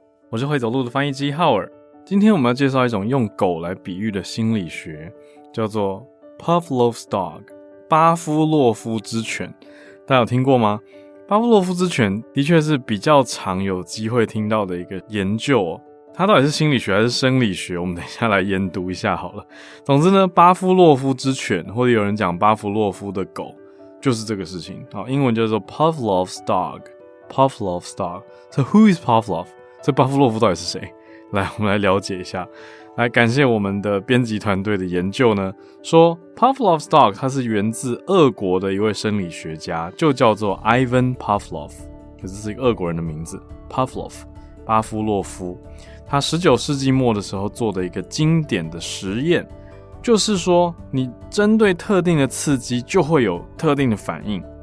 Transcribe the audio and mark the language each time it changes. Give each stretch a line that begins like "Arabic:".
Chinese: 我是会走路的翻译机浩尔。今天我们要介绍一种用狗来比喻的心理学，叫做 Pavlov's Dog， 巴夫洛夫之犬。大家有听过吗？巴夫洛夫之犬的确是比较常有机会听到的一个研究哦。它到底是心理学还是生理学？我们等一下来研读一下好了。总之呢，巴夫洛夫之犬，或者有人讲巴夫洛夫的狗，就是这个事情。好，英文叫做 Pavlov's Dog。Pavlov's Dog。
English: So who is Pavlov？
Chinese: 这巴夫洛夫到底是谁？来，我们来了解一下。来，感谢我们的编辑团队的研究呢，说 Pavlov's Dog 它是源自俄国的一位生理学家，就叫做 Ivan Pavlov， 这是一个俄国人的名字 Pavlov， 巴夫洛夫。他19世纪末的时候做的一个经典的实验，就是说你针对特定的刺激就会有特定的反应。